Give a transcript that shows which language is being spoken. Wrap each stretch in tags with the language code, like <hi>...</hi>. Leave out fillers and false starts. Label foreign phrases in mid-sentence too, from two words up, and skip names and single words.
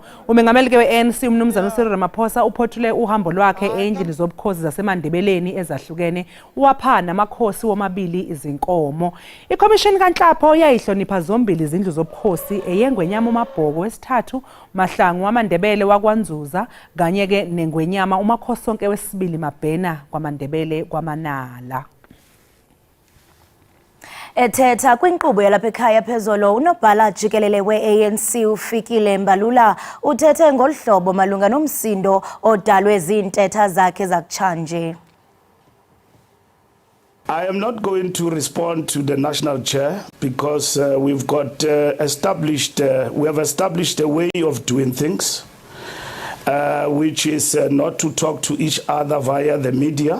<xh>Umengameli ke we-ANC umnumzana uCyril Ramaphosa uphothule uhambo lwakhe endlini zobukhosi zasemandebeleni ezahlukene wapha namakhosi womabili izinkomo.</xh> <zu>Ikhomishini kaNhlapho yayihlonipha zombili izindlu zobukhosi eyengwenyama uMabhoko wesithathu, Mahlangu wamaNdebele wakwaNzuza kanye ke nengwenyama umakhosi sonke wesibili Mabhena kwaMandebele kwaManala.</zu> <xh>Ethetha kwinkqubo yalapha ekhaya phezolo unobhala Jikelele we-ANC uFikile Mbalula uthethe ngolhlobo malunga nomsindo odalwe zintetha zakhe zakutshanje.</xh> <en>I am not going to respond to the national chair because we have established a way of doing things, which is not to talk to each other via the media.</en>